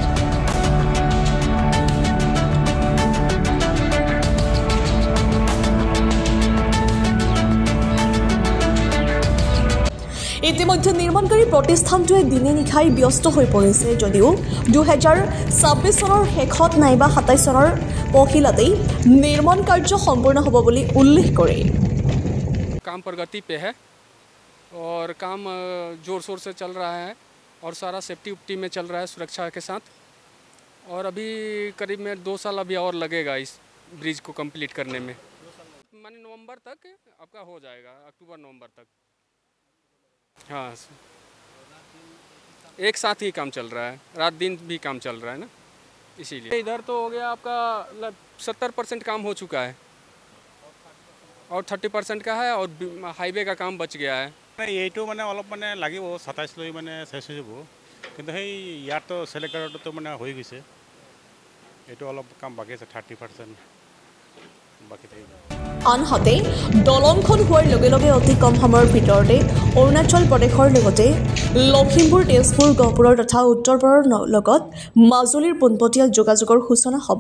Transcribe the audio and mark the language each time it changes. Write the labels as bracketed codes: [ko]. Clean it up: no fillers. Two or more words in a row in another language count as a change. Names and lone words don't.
[as] ইতিমধ্যে নিৰ্মাণকাৰী প্ৰতিষ্ঠানটোৱে দিনে নিশাই ব্যস্ত হৈ পৰিছে যদিও 2026 চনৰ শেষত নাইবা 27 চনৰ পহিলাতেই নিৰ্মাণ কাৰ্য সম্পূৰ্ণ হ'ব বুলি উল্লেখ কৰে [hi] काम प्रगति पे है और काम जोर शोर से चल रहा है और सारा सेफ्टी उपटी में चल रहा है सुरक्षा के साथ और अभी करीब में 2 साल अभी और लगेगा इस ब्रिज को कंप्लीट करने में माने नवंबर तक आपका हो जाएगा अक्टूबर नवंबर तक हाँ एक साथ ही काम चल रहा है रात दिन भी काम चल रहा है ना इसीलिए इधर तो हो गया आपका 70% काम हो चुका है और 30% का है और हाईवे का काम बच गया है [as] এইটো মানে অলপ মানে লাগিব 27 লৈ মানে শেষ হৈ যাব কিন্তু সেই ইয়াত তো সেলেক্টৰটো মানে হৈ গৈছে এইটো অলপ কাম বাকি আছে 30% বাকি থাকিব আনহাতে দলংখন হোৱাৰ লগে লগে অতি কম সময়ৰ ভিতৰতে অৰুণাচল প্ৰদেশৰ লগতে লখিমপুৰ তেজপুৰ গহপুৰৰ তথা উত্তৰপাৰৰ লগত মাজুলীৰ পোনপটীয়া যোগাযোগৰ সূচনা হ'ব